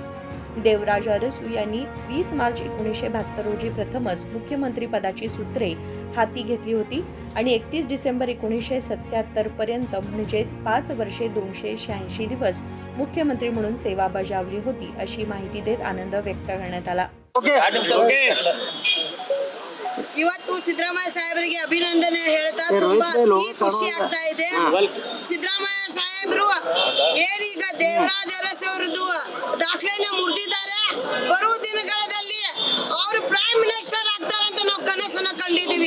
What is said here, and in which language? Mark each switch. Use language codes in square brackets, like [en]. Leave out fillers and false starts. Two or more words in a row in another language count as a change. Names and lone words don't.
[mr] देवराज अरसू यांनी 20 मार्च 1972 रोजी प्रथमच मुख्यमंत्री पदाची सूत्रे हाती घेतली होती आणि 31 डिसेंबर 1977 पर्यंत म्हणजेच 5 वर्षे 286 दिवस मुख्यमंत्री म्हणून सेवा बजावली होती, अशी माहिती देत आनंद व्यक्त करण्यात आला। [kn] ಇವತ್ತು ಸಿದ್ದರಾಮಯ್ಯ ಸಾಹೇಬರಿಗೆ ಅಭಿನಂದನೆ ಹೇಳ್ತಾ ತುಂಬಾ ಖುಷಿ ಆಗ್ತಾ ಇದೆ। ಸಿದ್ದರಾಮಯ್ಯ ಸಾಹೇಬರು ಏನೀಗ ದೇವರಾಜ ಅರಸು ಅವರದ್ದು ದಾಖಲೆನ ಮುರಿದಿದ್ದಾರೆ। ಬರುವ ದಿನಗಳಲ್ಲಿ ಅವರು [en] prime minister [kn] ಆಗ್ತಾರೆ ಅಂತ ನಾವು ಕನಸನ್ನ ಕಂಡಿದ್ದೀವಿ।